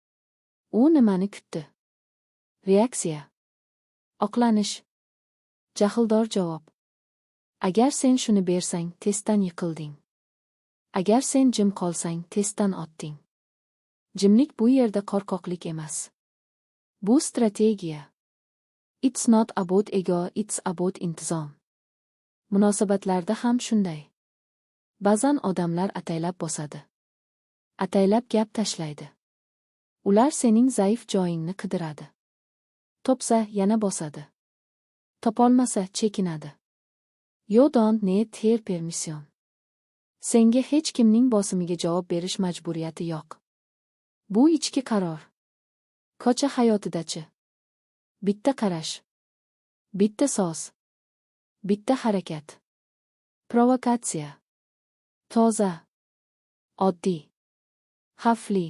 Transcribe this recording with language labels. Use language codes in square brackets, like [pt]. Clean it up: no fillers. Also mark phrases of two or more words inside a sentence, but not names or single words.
[uz] U nimani kutdi? Reaksiya. Oqlanish. Jahldor javob. Agar sen shuni bersang, testdan yiqilding. Agar sen jim qolsang, testdan otding. Jimlik bu yerda qo'rqoqlik emas. Bu strategiya. [en] It's not about ego, it's about intizom. [uz] Munosabatlarda ham shunday. Ba'zan odamlar ataylab bosadi. Ataylab gap tashlaydi. Ular sening zaif joyingni qidiradi. Topsa yana bosadi. Topolmasa chekinadi. [en] You don't need their permission. [uz] Senga hech kimning bosimiga javob berish majburiyati yo'q. Bu ichki qaror. Ko'cha hayotidachi. Bitta qarash. Bitta so'z. Bitta harakat. Provokatsiya. Toza. Oddiy. Xavfli.